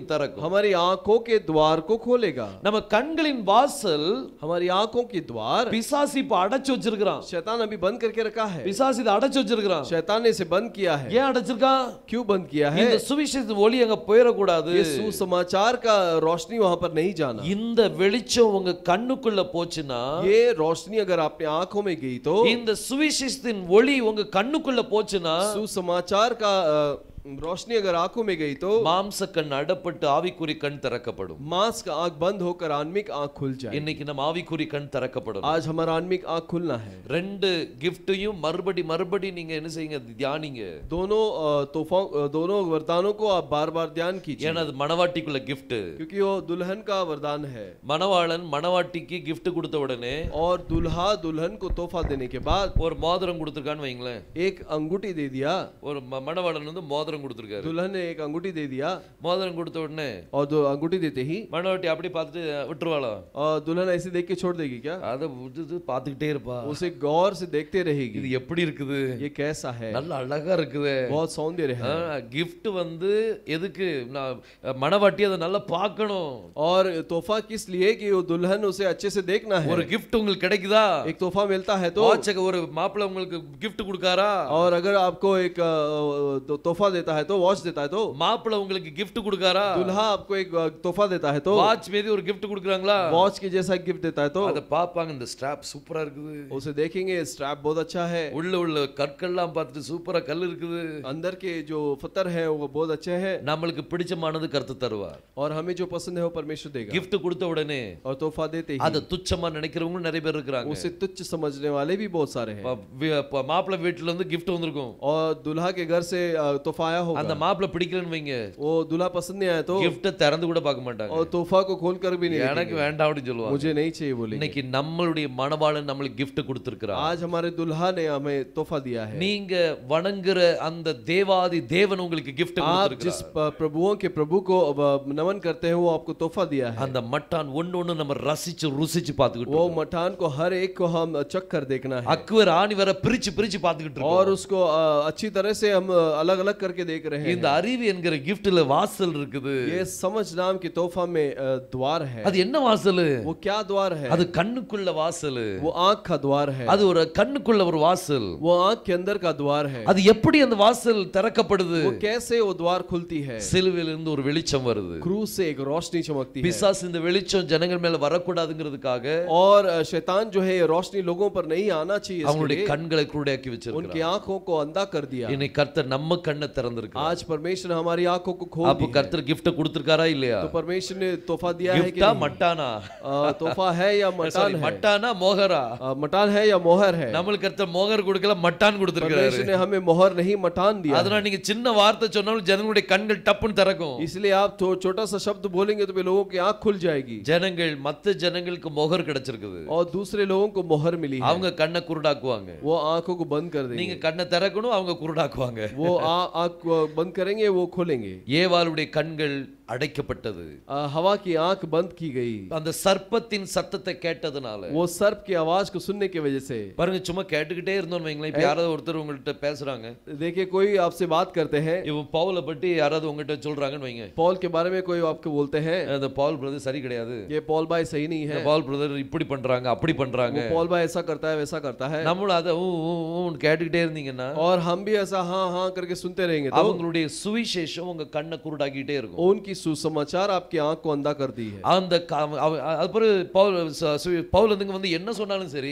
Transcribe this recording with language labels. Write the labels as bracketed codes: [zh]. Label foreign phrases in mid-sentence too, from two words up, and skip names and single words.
[ta] திறக்கும். [hi] हमारी आंखों के द्वार को खोलेगा। [ta] நம்ம கண்களின் வாசல் [hi] हमारी आंखों के द्वार [ta] பிசாசு இப்ப அடைச்சு வச்சிருக்கான். [hi] शैतान अभी बंद करके रखा है। [ta] பிசாசு இதை அடைச்சு வச்சிருக்கான். [hi] शैतान ने इसे बंद किया है। [ta] ஏன் அடைச்சிருக்கான்? [hi] क्यों बंद किया है? [ta] இந்த சுவிசேஷத்தின் ஒளி அங்க போயிடக்கூடாது. [hi] ये सुसमाचार का रोशनी वहां पर नहीं जाना। [ta] இந்த வெளிச்சம் உங்க கண்ணுக்குள்ள போச்சுன்னா, [hi] ये रोशनी अगर आपने आंखों में गई तो, [ta] இந்த சுவிசேஷத்தின் ஒளி உங்க கண்ணுக்குள்ள போச்சுன்னா, [hi] सुसमाचार का रोशनी अगर आंखों में गई तो [ta] மாம்ச கண் அடப்பட்டு ஆவிக்குறி கண் திறக்கப்படும். [hi] मांस का आंख बंद होकर आत्मिक आंख खुल जाए। [ta] இன்னைக்கு நம்ம ஆவிக்குறி கண் திறக்கப்படும். [hi] आज हमारा आत्मिक आंख खुलना है। [ta] ரெண்டு கிஃப்ட்டையும் மறுபடி நீங்க என்ன செய்யுங்க? தியானிங்க. [hi] दोनों तोहफों, दोनों वरदानों को आप बार बार ध्यान कीजिए, [ta] ஏன்னா அது மணவாட்டிக்குள்ள gift. [hi] क्योंकि वो दुल्हन का वरदान है। [ta] மணவாளன் மணவாட்டிக்கு gift கொடுத்த உடனே [hi] और दुल्हा दुल्हन को तोहफा देने के बाद [ta] ஒரு மோதிரம் கொடுத்திருக்கான்னு வைங்களேன். [hi] एक अंगूठी दे दिया। [ta] ஒரு மணவாளன் வந்து மோதிரம் கொடுத்திருக்காரு. [hi] दुल्हन ने एक अंगूठी दे दिया, [ta] மோதிரம் கொடுத்த உடனே [hi] और दो अंगूठी देते ही [ta] மணவாட்டி அப்படி பார்த்துட்டு விட்டுருவாளா? [hi] और दुल्हन ऐसे देख के छोड़ देगी क्या? [ta] அதை பார்த்துக்கிட்டே இருப்பா. [hi] उसे गौर से देखते [ta] இது [hi] रहेगी, [ta] எப்படி இருக்குது? [hi] ये कैसा है, [ta] நல்ல அழகா இருக்குது. [hi] बहुत सौंदर्य है। [ta] கிஃப்ட் வந்து எதுக்கு? மணவாட்டி அதை நல்லா பார்க்கணும். [hi] और तोहफा किस लिए कि वो दुल्हन उसे अच्छे से देखना है। [ta] ஒரு gift உங்களுக்கு கிடைக்குதா? [hi] एक तोहफा मिलता है तो, [ta] ஒரு மாப்பிள்ளை உங்களுக்கு gift கொடுக்காரா? [hi] और अगर आपको एक तोहफा देता है तो, वॉच देता है तो, [ta] மாப்பிள்ளை உங்களுக்கு gift கொடுக்காரா? [hi] दुल्हा आपको एक तोहफा देता है तो, [ta] வாட்ச் மீது ஒரு gift கொடுக்குறாங்களா? [hi] वॉच के जैसा गिफ्ट देता है तो, [ta] அத பாப்பாங்க. இந்த ஸ்ட்ராப் சூப்பரா இருக்குது. [hi] उसे देखेंगे स्ट्रैप बहुत अच्छा है, [ta] உள்ள கற்கள்லாம் பார்த்துட்டு சூப்பரா கல் இருக்குது. [hi] अंदर के जो पत्थर है वो बहुत अच्छे हैं, [ta] நம்மளுக்கு பிடிச்சமானது கர்த்தர் தருவார். [hi] और हमें जो पसंद है वो परमेश्वर देगा। [ta] gift கொடுத்த உடனே [hi] और तोहफा देते ही [ta] அத துச்சமா நினைக்கிறவங்க நிறைய பேர் இருக்காங்க. [hi] उसे तुच्छ समझने वाले भी बहुत सारे हैं। [ta] மாப்பிள்ளை வீட்ல இருந்து gift வந்திருக்கும், [hi] और दुल्हा के घर से तोहफा आया होगा, [ta] அந்த மாப்பிள்ளை பிடிக்கலன்னு வைங்க, [hi] वो दूल्हा पसंद नहीं आया तो [ta] gift திறந்து கூட பார்க்க மாட்டாங்க. [hi] और तोहफा को खोल कर भी नहीं [ta] எனக்கு [hi] देखेंगे, [ta] வேண்டாம் அப்படி சொல்லுவாங்க. [hi] मुझे नहीं चाहिए बोलेंगे। [ta] இன்னைக்கு நம்மளுடைய மணவாளன் நம்மளுக்கு gift கொடுத்திருக்கிறார். [hi] आज हमारे दुल्हा ने हमें तोहफा दिया है। [ta] நீங்க வணங்குற அந்த தேவாதி தேவன் உங்களுக்கு gift [hi] आप जिस [ta] கொடுத்திருக்கிறார். [hi] प्रभुओं के प्रभु को नमन करते हैं वो आपको तोहफा दिया है। [ta] அந்த மட்டான் ஒண்ணு நம்ம ரசிச்சு ருசிச்சு பார்த்துக்கிட்டு [hi] वो [ta] இருக்கோம். [hi] मठान को हर एक को हम चख कर देखना है, [ta] அக்குவர் ஆணி வர பிரிச்சு பார்த்துக்கிட்டு [hi] और [ta] இருக்கோம். [hi] उसको अच्छी तरह से हम अलग अलग करके देख रहे हैं। [ta] இந்த அறிவு என்கிற giftல வாசல் இருக்குது. [hi] ये समझ नाम की तोहफा में द्वार है। [ta] அது என்ன வாசல்? [hi] वो क्या द्वार है? [ta] அது கண்ணுக்குள்ள வாசல். [hi] वो आंख का द्वार है। [ta] அது ஒரு கண்ணுக்குள்ள ஒரு வாசல். [hi] वो आंख के अंदर का द्वार है। [ta] அது எப்படி அந்த வாசல் திறக்கப்படுது? [hi] वो कैसे वो द्वार खुलती है? [ta] சிலுவையில இருந்து ஒரு வெளிச்சம் வருது. [hi] क्रूस से एक रोशनी चमकती है। [ta] பிசாசு இந்த வெளிச்சம் ஜனங்கள் மேல வரக்கூடாதுங்கிறதுக்காக [hi] और शैतान जो है ये रोशनी लोगों पर नहीं आना चाहिए, [ta] அவங்களுடைய [hi] इसलिए [ta] கண்களை குருடாக்கி [hi] उनकी [ta] வச்சிருக்கார். [hi] आंखों को अंधा कर दिया। [ta] இன்னைக்கு கர்த்தர் நம்ம கண்ணை திறந்திருக்கார். [hi] आज परमेश्वर ने हमारी आंखों को खोल [ta] அப்ப [hi] दी है। [ta] கர்த்தர் gift கொடுத்திருக்காரா இல்லையா? [hi] तो परमेश्वर ने तोहफा दिया है कि [ta] கிஃப்டா [hi] नहीं? [ta] மட்டானா? [hi] तोहफा है या मटान है? [ta] மட்டானா மோகரா? [hi] मटान है या मोहर है? [ta] நம்மளுக்கு கர்த்தர் மோகர் கொடுக்கல, மட்டான் கொடுத்திருக்காரு. [hi] परमेश्वर ने हमें मोहर नहीं मटान दिया। [ta] அதனால நீங்க சின்ன வார்த்தை சொன்னாலும் ஜனங்களுடைய கண்கள் டப்புன்னு திறக்கும். [hi] इसलिए आप छोटा सा शब्द बोलेंगे तो भी लोगों की आंख खुल जाएगी। [ta] ஜனங்கள் மத்த ஜனங்களுக்கு மோகர் கிடைச்சிருக்குது, [hi] और दूसरे लोगों को मोहर मिली है, [ta] அவங்க கண்ணை குருடாக்குவாங்க. [hi] वो आंखों को बंद कर देंगे। [ta] நீங்க கண்ணை திறக்கணும், அவங்க குருடாக்குவாங்க. [hi] वो आंख बंद करेंगे, वो खोलेंगे। [ta] ஏவாளுடைய கண்கள் அடைக்கப்பட்டது. [hi] हवा की आंख बंद की गई, [ta] அந்த சர்ப்பத்தின் சத்தத்தை கேட்டதுனால. [hi] वो सर्प की आवाज को सुनने की वजह से। [ta] பாருங்க, சும்மா கேட்டுக்கிட்டே இருந்தோம் வைங்களேன். இப்ப யாராவது ஒருத்தர் உங்கள்கிட்ட பேசுறாங்க, [hi] देखिए कोई आपसे बात करते हैं, [ta] இவன் பவுலை பற்றி யாராவது உங்ககிட்ட சொல்றாங்கன்னு வைங்க. [hi] पॉल के बारे में कोई आपको बोलते हैं, [ta] அந்த பவுல் பிரதர் சரி கிடையாது, [hi] ये पॉल भाई सही नहीं है, [ta] பவுல் பிரதர் இப்படி பண்றாங்க அப்படி பண்றாங்க, [hi] वो पॉल भाई ऐसा करता है वैसा करता है, [ta] நம்மளும் அதை கேட்டுக்கிட்டே இருந்தீங்கன்னா [hi] और हम भी ऐसा हाँ हाँ करके सुनते रहेंगे तो [ta] அவங்களுடைய சுவிசேஷம் உங்க கண்ணை குருடாக்கிட்டே இருக்கும். [hi] उनकी सुसमाचार आपकी आंख को अंधा कर दी है। [ta] அந்த அப்புறம் பவுல் வந்து என்ன சொன்னாலும் சரி,